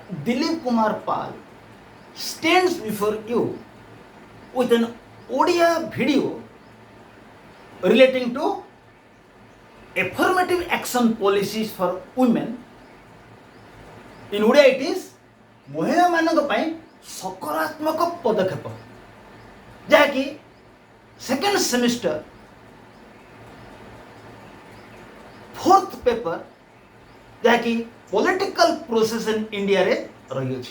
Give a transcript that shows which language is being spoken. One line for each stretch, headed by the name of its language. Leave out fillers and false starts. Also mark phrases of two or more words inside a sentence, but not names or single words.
English: Dilip Kumar Pal, stands before you with an audio video relating to affirmative action policies for women. In Odia it is
Odia: ମହିଳା ମାନଙ୍କ ପାଇଁ ସକାରାତ୍ମକ ପଦକ୍ଷେପ, ଯାହାକି
English: second semester 4th paper,
Odia: ଯାହାକି ପଲିଟିକାଲ ପ୍ରୋସେସ ଇନ୍ ଇଣ୍ଡିଆରେ ରହିଅଛି।